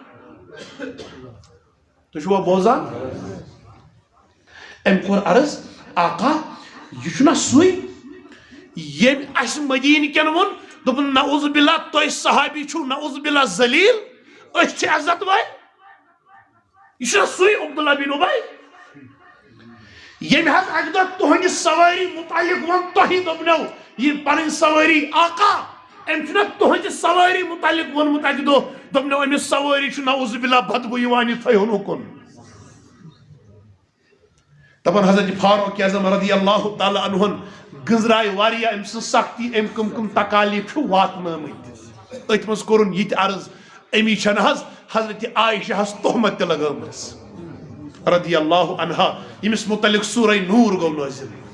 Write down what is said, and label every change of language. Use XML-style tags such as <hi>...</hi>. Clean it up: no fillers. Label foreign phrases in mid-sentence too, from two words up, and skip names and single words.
<ks>تُہۍ چھُوا بوزان أمۍ کوٚر عرض آقا یہِ چھُنا سُے ییٚمۍ اَسہِ مدیٖنہٕ کٮ۪ن ووٚن دوٚپُن</ks> <ar>نعوذ باللہ</ar> <ks>تُہۍ صحابی چھُو</ks> <ar>نعوذ باللہ</ar> <ks>ذلیٖل أسۍ چھِ عزت وٲلۍ یہِ چھُنا سُے عبداللہ بن اُبے یم حض اک دہ تہندِ سواری متعلق ون تہی دوپنو یہ پنن سواری آقا ام چھنا تہندِ سواری متعلق وونمت اکہ دہ دوپنو امس سواری چھ</ks> <ar>نعوذ باللہ</ar> <ks>بدبو یوان یہ تھٲیہُن اُکُن دپان حضرت فاروق اعظم</ks> <ar>رضی اللہ تعالی عنہن</ar> <ks>گنزرائے واریاہ ام سن سختی ام کم کم تکالیف چھ واتنٲمٕتۍ اتھ منٛز کوٚرُن یہِ تہِ عرض امی چھن حض حضرت عائشہ ہس تہمت تہِ لگٲمٕژ</ks> <ar>رضی اللہ عنہا</ar> <ks>یمس متعلق سورہ نور گو نازل</ks>